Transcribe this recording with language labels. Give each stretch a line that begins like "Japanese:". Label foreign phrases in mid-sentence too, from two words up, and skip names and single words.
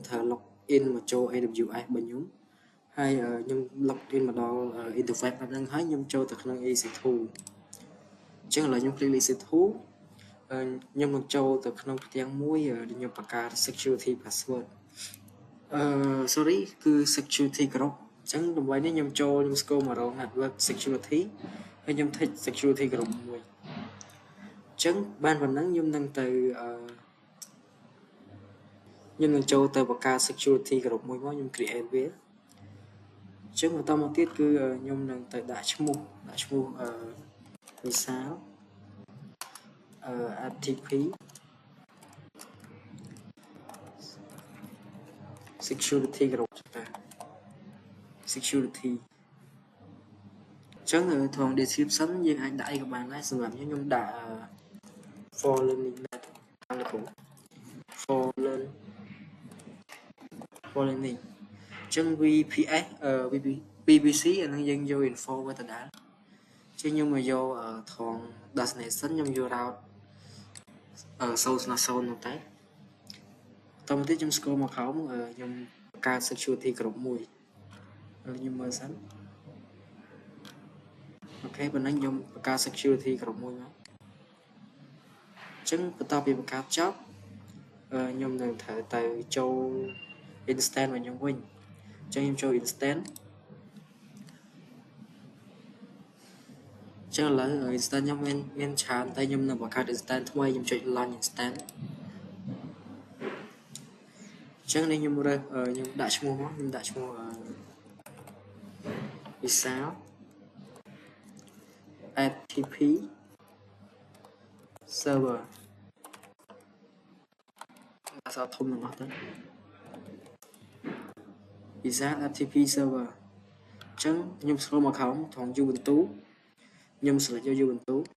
Khmer: ត្រូវ
English: log in
Khmer: មកចូល AWS របស់ខ្ញុំហើយខ្ញុំ
English: log in
Khmer: មកដល់ interface បែបហ្នឹងហើយខ្ញុំចូលទៅក្នុង EC2 អញ្ចឹងឥឡូវខ្ញុំ click EC2 ខ្ញុំនឹងចូលទៅក្នុងផ្ទាំងមួយខ្ញុំបង្កើត
English: security password
Khmer: sorry គឺ
English: security group
Khmer: អញ្ចឹងដើម្បីនេះខ្ញុំចូលខ្ញុំស្គាល់មករក
English: network security
Khmer: ហើយខ្ញុំ take
English: security group
Khmer: មួយអញ្ចឹងបានប៉ុណ្ណឹងខ្ញុំនឹងទៅ ខ្ញុំនឹងចូលទៅបង្កើត
English: security group
Khmer: មួយមកខ្ញុំ create វាអញ្ចឹងបន្តមកទៀតគឺខ្ញុំនឹងទៅដាក់ឈ្មោះវិសាល
English: FTP security group
Khmer: ចា៎ security អញ្ចឹងត្រង់ description យើងអាចដាក់អីក៏បានដែរសម្រាប់ខ្ញុំដាក់
English: for learning net
Khmer: តាមលោកគ្រូ for learning អញ្ចឹង VPS VPC អានឹងយើងយក info វាទៅដែរអញ្ចឹងខ្ញុំមកយកត្រង់ destination ខ្ញុំយក route 0.0នោះតែតមកទៀតខ្ញុំស្គាល់មកក្រោមខ្ញុំបង្កើត
English: security group
Khmer: មួយខ្ញុំមើលសិនអូខេប៉ុណ្ណឹងខ្ញុំបង្កើត
English: security group
Khmer: មួយមកអញ្ចឹងបន្ទាប់ពីបង្កើតចប់ខ្ញុំនឹងត្រូវទៅចូល instance របស់ខ្ញុំវិញអញ្ចឹងខ្ញុំចូល instance អញ្ចឹងឥឡូវ instance ខ្ញុំមានច្រើនតែខ្ញុំនឹងបង្កើត instance ថ្មីខ្ញុំចុច
English: launch instance
Khmer: អញ្ចឹងនេះខ្ញុំរើសខ្ញុំដាក់ឈ្មោះមកខ្ញុំដាក់ឈ្មោះ វិសាល
English: FTP server
Khmer: អក្សរធំទាំងអស់ទៅវិសាល
English: FTP server
Khmer: អញ្ចឹងខ្ញុំ scroll មកក្រោមត្រង់ Ubuntu ខ្ញុំ select យក Ubuntu